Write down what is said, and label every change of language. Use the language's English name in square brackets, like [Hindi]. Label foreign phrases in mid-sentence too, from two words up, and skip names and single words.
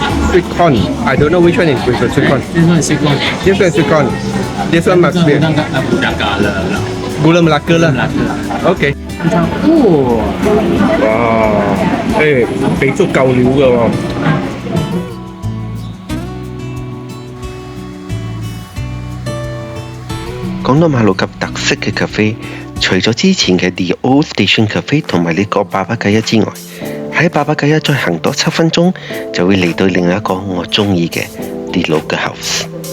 [English] sweet corn. I don't know which one is with the sweet corn. This one is sweet corn. This one is sweet corn. This one must be [Malay] Budaka lah. gula Melaka lah. [English] Okay. Oh. [Cantonese] 哇！俾足夠料㗎喎。講到馬六甲特色嘅咖啡，除咗之前嘅 The Old Station Cafe 同埋呢個爸爸雞一之外，喺爸爸雞一再行多7分鐘，就會嚟到另一個我中意嘅 The Local House。